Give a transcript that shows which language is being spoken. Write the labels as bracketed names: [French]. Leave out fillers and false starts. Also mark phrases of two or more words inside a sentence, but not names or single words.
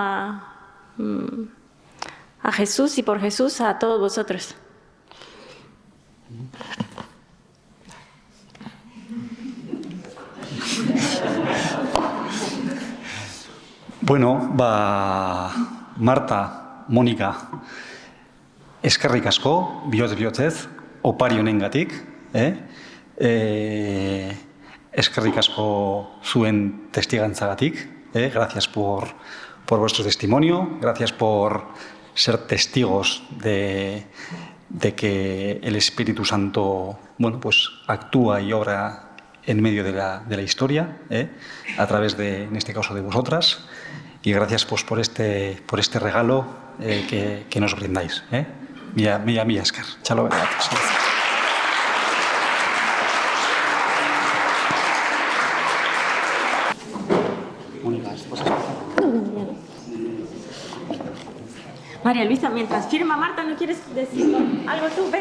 [Spanish] A Jesús y por Jesús a todos vosotros. Bueno, Marta, Mónica, [Basque] eskerrik asko, bihotz opari honengatik, eskerrik asko zuen testigantzagatik, [Spanish] gracias por vuestro testimonio, gracias por ser testigos de que el Espíritu Santo, bueno, pues actúa y obra en medio de la historia, a través de, en este caso, de vosotras. Y gracias pues, por este regalo que nos brindáis. [Basque] Mila esker. Txalo berat. [Spanish] María Luisa, mientras firma Marta, ¿no quieres decir algo tú? Ven.